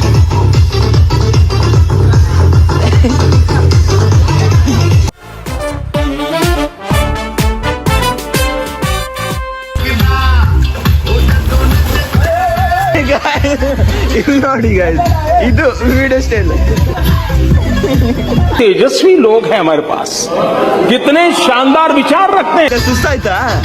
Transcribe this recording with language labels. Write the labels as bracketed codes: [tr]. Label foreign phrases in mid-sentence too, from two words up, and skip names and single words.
[kn] ಇಲ್ಲಿ ನೋಡಿ ಗೈಸ್, ಇದು ವಿಡಿಯೋ ಸ್ಟೈಲ್. [hi] तेजस्वी लोग हैं हमारे पास, कितने शानदार विचार रखते हैं. [kn] ಸುಸ್ತಾಯ್ತಾ?